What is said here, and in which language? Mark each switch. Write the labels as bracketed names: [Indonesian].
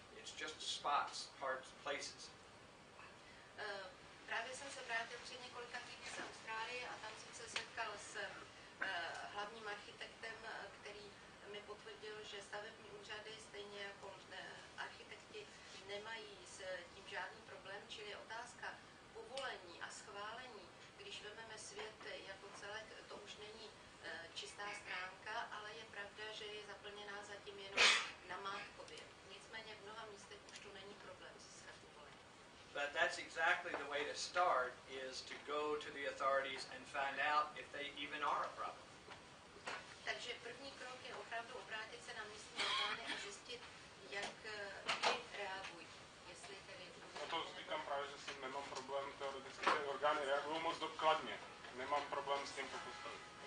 [English] It's just spots, parts, places. [Czech] Právě jsem se vrátil před několika týdny z Austrálie a tam jsem se setkal s hlavním architektem, který mi potvrdil, že stavební úřady, stejně jako architekti, nemají s tím žádný problém, čili otázka povolení a schválení, když vezmeme svět jako celek, to už není čistá stránka, ale je pravda, že je zaplněná zatím jenom namátkově. Nicméně v mnoha místech už tu není problém získat povolení. [English] But that's exactly the way to start, is to go to the authorities and find out if they even are a problem. [Czech] Takže první krok je opravdu obrátit se na místní orgány a zjistit, jak reagují. Jestli tedy... No to říkám právě, že s tím nemám problém, teoreticky ty orgány reagují moc dokladně. Nemám problém s tím postavit.